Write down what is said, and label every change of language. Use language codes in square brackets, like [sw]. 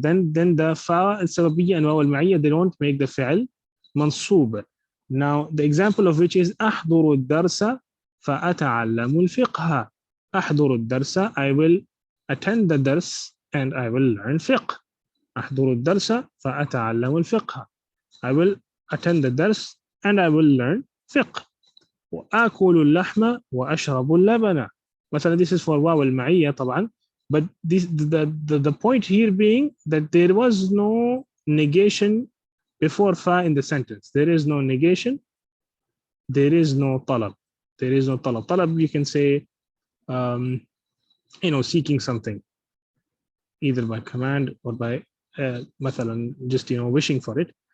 [en] Then the fa السببية and واو المعية, they don't make the فعل منصوب. Now the example of which is [ar] أحضر الدرس فأتعلم الفقه. أحضر الدرس, [en] I will attend the dars and I will learn fiqh. [ar] أحضر الدرس فأتعلم الفقه. [en] I will attend the dars and I will learn fiqh. [ar] وآكل اللحم وأشرب اللبن. مثلا [en] this is for [ar] واو المعية طبعا. [en] But this, the point here being that there was no negation before fa in the sentence. There is no negation. There is no talab. There is no talab. Talab, you can say, seeking something, either by command or by, مثلا, just, wishing for it.